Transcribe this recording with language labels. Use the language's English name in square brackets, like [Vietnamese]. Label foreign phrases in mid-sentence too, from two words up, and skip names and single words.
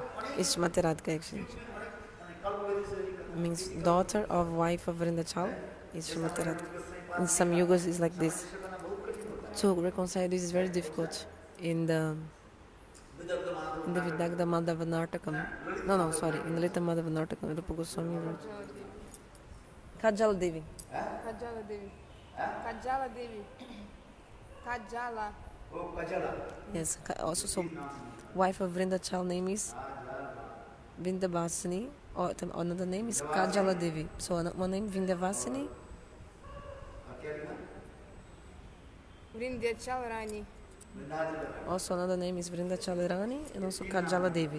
[English] It's Materadka actually. Means daughter of wife of Vrindachal is Materadka. In some yugas it's like this. To reconcile this is very difficult in the Vidagda Madhava Nartakam. No, sorry. In the Lita Madhava Nartakam, Rupa Goswami wrote. Kajala Devi. Kajala Devi. Kajala Devi. Kajala. Oh, Kajala. Yes. Also, so wife of Vrindachal name is Vindabhasini. Or another name is Kajala Devi. So one name Vindavasini. Vrindachal Rani. Also another name is Vrindachal Rani and also Kajala Devi.